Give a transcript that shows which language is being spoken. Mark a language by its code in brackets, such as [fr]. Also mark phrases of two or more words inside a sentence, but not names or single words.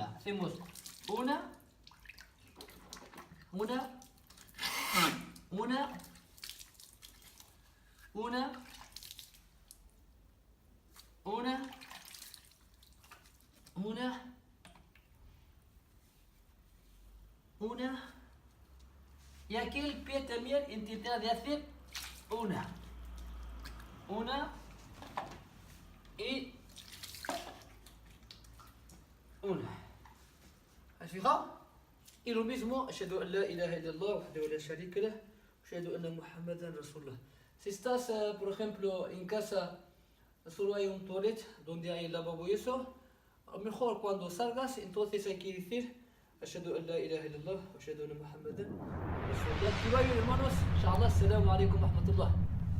[es] Hacemos una, una, una, una, una, una, una. Y aquí el pie también intentará de hacer una y una. ¿Has fijado? Y lo mismo, [ar] أشهد أن لا إله إلا الله وحده لا شريك له، أشهد أن محمدا رسول الله. [es] Si estás, por ejemplo, en casa, solo hay un toilet donde hay lavabo y eso, a lo mejor cuando salgas, entonces hay que decir [ar] أشهد أن لا إله إلا الله، أشهد أن محمدا رسول الله. [es] Que vayan, hermanos, [ar] إن شاء الله، السلام عليكم ورحمة الله.